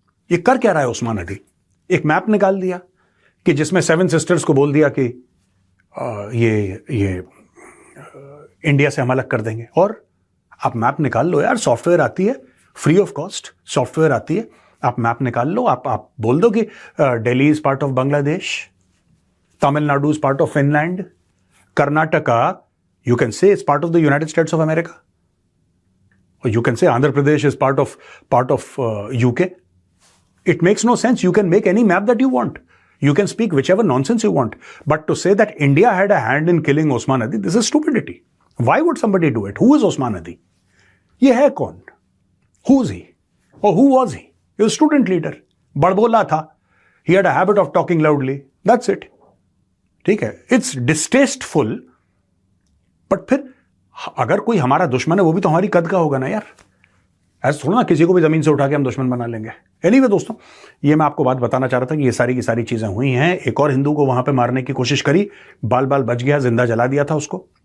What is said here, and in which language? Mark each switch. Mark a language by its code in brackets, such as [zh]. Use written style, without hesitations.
[hi] ये कर क्या रहा है ओस्मान हदी? एक मैप निकाल दिया कि जिसमें 7 सिस्टर्स को बोल दिया कि ये इंडिया से हम अलग कर देंगे. और आप मैप निकाल लो यार, सॉफ्टवेयर आती है फ्री ऑफ कॉस्ट, सॉफ्टवेयर आती है, आप मैप निकाल लो. आप बोल दो कि [en] Delhi is part of Bangladesh, Tamil Nadu is part of Finland, Karnataka you can say it's part of the United States of America, or you can say Andhra Pradesh is part of UK. It makes no sense. You can make any map that you want. You can speak whichever nonsense you want. But to say that India had a hand in killing Osman Hadi, this is stupidity. Why would somebody do it? Who is Osman Hadi? [hi] ये है कौन? [en] Who is he? Or who was he? He was a student leader. [hi] बड़बोला था. [en] He had a habit of talking loudly. That's it. [hi] ठीक है. [en] It's distasteful. [hi] But फिर अगर कोई हमारा दुश्मन है वो भी तो हमारी कद का होगा ना यार. ऐसा थोड़ा ना किसी को भी जमीन से उठा के हम दुश्मन बना लेंगे. एनीवे दोस्तों, ये मैं आपको बात बताना चाह रहा था कि ये सारी की सारी चीजें हुई हैं. एक और हिंदू को वहां पे मारने की कोशिश करी, बाल बाल बच गया, जिंदा जला दिया था उसको.